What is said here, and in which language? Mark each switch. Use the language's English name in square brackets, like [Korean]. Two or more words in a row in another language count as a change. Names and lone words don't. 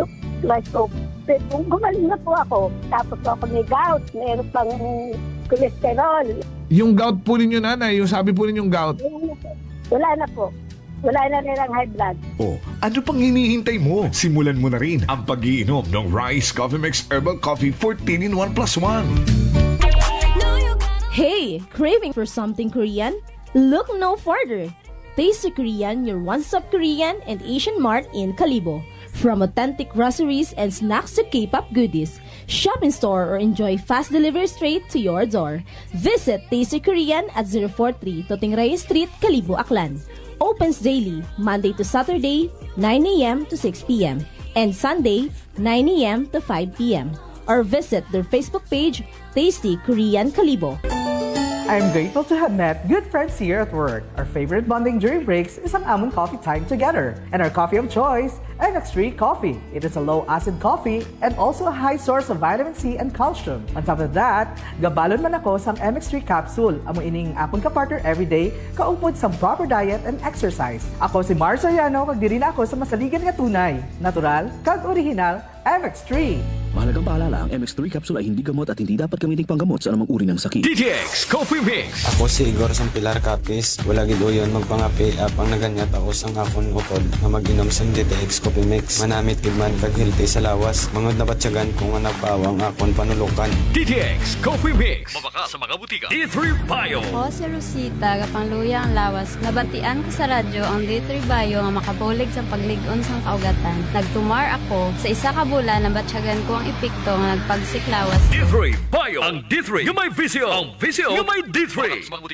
[Filipino] Gumaling na po ako. Tapos po ako may gout, mayroon pang cholesterol. Yung gout po ninyo, nanay, yung sabi po ninyong gout? Wala na po. Wala na rin ang high blood. Oh, ano pang hinihintay mo? Simulan mo na rin ang pag-iinom ng Rice Coffee Mix Herbal Coffee 14 in 1 + 1. [English] Hey, craving for something Korean? Look no further. Tasty Korean, your one-stop Korean and Asian mart in Kalibo. From authentic groceries and snacks to K-pop goodies, shop in store or enjoy fast delivery straight to your door. Visit Tasty Korean at 043 Totingray Street, Kalibo, Aklan. Opens daily, Monday to Saturday, 9 a.m. to 6 p.m. and Sunday, 9 a.m. to 5 p.m. Or visit their Facebook page, Tasty Korean Kalibo. I'm grateful to have met good friends here at work. Our favorite bonding during breaks is [Hiligaynon] ang amon [English] coffee time together. [Hiligaynon] And our coffee of choice, MX3 Coffee. It is a low-acid coffee and also a high source of vitamin C and calcium. On top of that, gabalon man ako sa MX3 capsule. Amo ining apon ka-partner everyday, kaupod sa [English] proper diet and exercise. [Hiligaynon] Ako si Mars Soriano, kagdiri na ako sa masaligan nga tunay, natural, kag original, MX3. [Filipino] Mahalagang paalala, ang MX3 capsule ay hindi gamot at hindi dapat gamiting panggamot sa anumang uri ng sakit. DTX Coffee Mix. [Hiligaynon] Ako si Igor Sampilar Capis. Wala gid uyon magpangapi apang naganyat ako sang akon utod na mag-inom sang DTX Coffee Mix. Manamit gid man kag healthy sa lawas. Mangod na batyagan kung nga nagpawang akon panulukan. DTX Coffee Mix. Mabaka sa mga butika. D3 Bio. Ako si Rosita, kapangluya ang lawas. Nabatian ko sa radyo ang D3 Bio nga makabulig sa paglig-on sang kaugatan. Nagtumar ako sa isa ka bulan na batyagan ko ang epekto nga nagpagsiklawas. [Filipino] D3 Bio. Ang D3 yung may visio. Ang visio yung may D3.